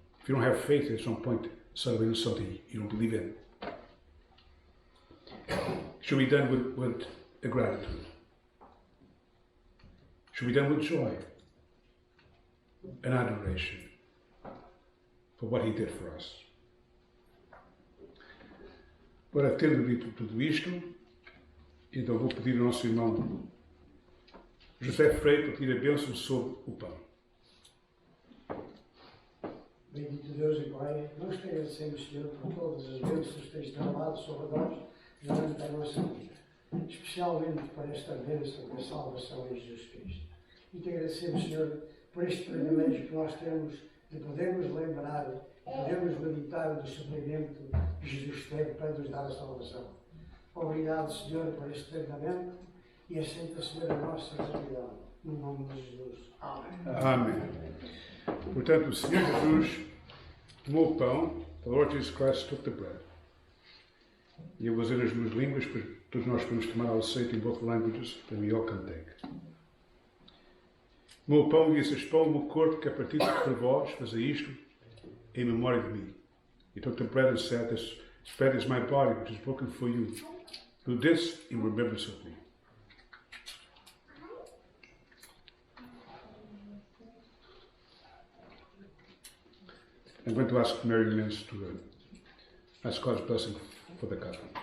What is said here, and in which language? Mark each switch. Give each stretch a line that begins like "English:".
English: If you don't have faith, there's no point celebrating something you don't believe in. Should be done with a gratitude. Should be done with joy and adoration for what He did for us.
Portuguese: Ora, tendo dito tudo isto, então vou pedir ao nosso irmão José Freire para pedir a bênção sobre o pão. Bendito Deus e Pai, nós te agradecemos, Senhor, por todas as bênçãos que tens derramado sobre nós durante a nossa vida, especialmente por esta bênção da salvação em Jesus Cristo. E te agradecemos, Senhor, por este privilégio que nós temos de podermos lembrar, podermos meditar do sofrimento que Jesus teve para nos dar a salvação. Obrigado, Senhor, por este treinamento e aceita, Senhor, a nossa gratidão. No nome de Jesus. Amém. Amém. Portanto, o Senhor Jesus tomou o pão,
English: the Lord Jesus Christ took the bread.
Portuguese: E eu vou dizer as duas línguas, pois todos nós podemos tomar ao aceito
English: in both languages, and we all can take.
Portuguese: Tomou o pão e disse: este pão é o meu corpo que é partido por vós, fazei isto em memória de mim.
English: He took the bread and said, this bread is my body, which is broken for you. Do this in remembrance of me. I'm going to ask Mary Lynch to ask God's blessing for the cup.